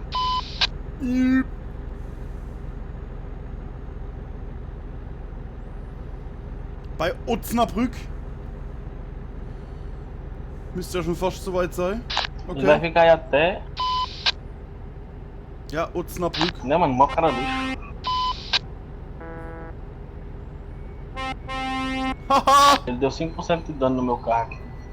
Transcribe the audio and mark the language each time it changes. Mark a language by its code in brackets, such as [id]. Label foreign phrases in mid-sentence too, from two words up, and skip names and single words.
[de] Bei Osnabrück. Müsste ja schon fast soweit sein. [pt] Ele vai Okay. ficar aí até. [de] Ja, Osnabrück. [pt] Né, mano? Mó cara lixo. Haha! Ele deu 5% de dano no meu carro aqui.